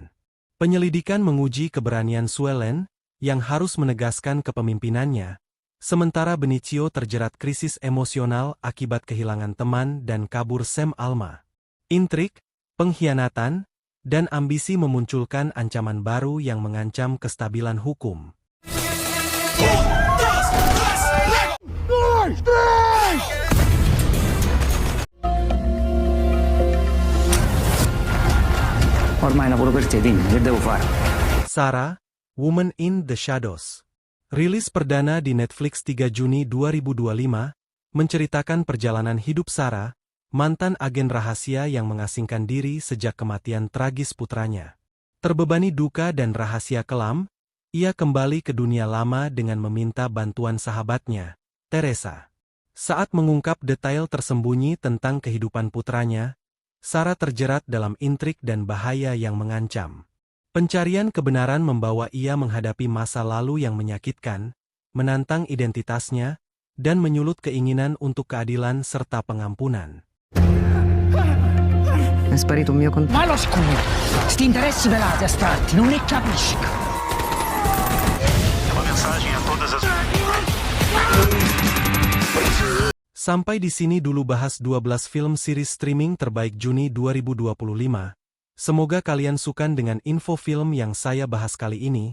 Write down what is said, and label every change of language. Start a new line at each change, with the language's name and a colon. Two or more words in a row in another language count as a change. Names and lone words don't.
Indonesian: Penyelidikan menguji keberanian Suelen, yang harus menegaskan kepemimpinannya, sementara Benicio terjerat krisis emosional akibat kehilangan teman dan kabur Sam Alma. Intrik, pengkhianatan, dan ambisi memunculkan ancaman baru yang mengancam kestabilan hukum.
Italian: Ormai lavoro per te, dimmi, che devo fare?
Indonesian: Sarah, Woman in the Shadows. Rilis perdana di Netflix 3 Juni 2025, menceritakan perjalanan hidup Sarah, mantan agen rahasia yang mengasingkan diri sejak kematian tragis putranya. Terbebani duka dan rahasia kelam, ia kembali ke dunia lama dengan meminta bantuan sahabatnya, Teresa. Saat mengungkap detail tersembunyi tentang kehidupan putranya, Sarah terjerat dalam intrik dan bahaya yang mengancam. Pencarian kebenaran membawa ia menghadapi masa lalu yang menyakitkan, menantang identitasnya, dan menyulut keinginan untuk keadilan serta pengampunan.
Italian: È sparito un mio contatto. Ma lo scudo! Sti interessi velati astratti, non ne capisco!
Indonesian: Sampai di sini dulu bahas 12 film series streaming terbaik Juni 2025. Semoga kalian suka dengan info film yang saya bahas kali ini.